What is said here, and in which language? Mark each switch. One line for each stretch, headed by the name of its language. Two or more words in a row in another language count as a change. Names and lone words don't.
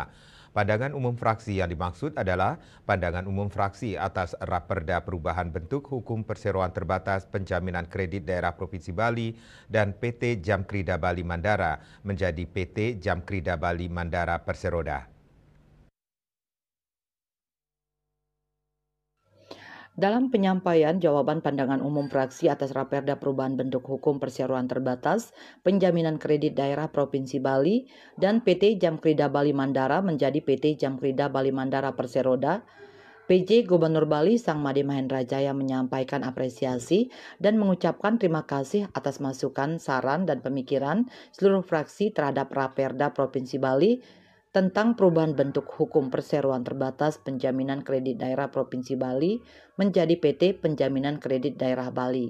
Indonesian: Pandangan umum fraksi yang dimaksud adalah pandangan umum fraksi atas Raperda Perubahan Bentuk Hukum Perseroan Terbatas Penjaminan Kredit Daerah Provinsi Bali dan PT Jamkrida Bali Mandara menjadi PT Jamkrida Bali Mandara Perseroda. Dalam penyampaian jawaban pandangan umum fraksi atas Raperda Perubahan Bentuk Hukum Perseroan Terbatas Penjaminan Kredit Daerah Provinsi Bali dan PT Jamkrida Bali Mandara menjadi PT Jamkrida Bali Mandara Perseroda, PJ Gubernur Bali Sang Made Mahendra Jaya menyampaikan apresiasi dan mengucapkan terima kasih atas masukan, saran, dan pemikiran seluruh fraksi terhadap Raperda Provinsi Bali tentang perubahan bentuk hukum perseroan terbatas penjaminan kredit daerah Provinsi Bali menjadi PT Penjaminan Kredit Daerah Bali.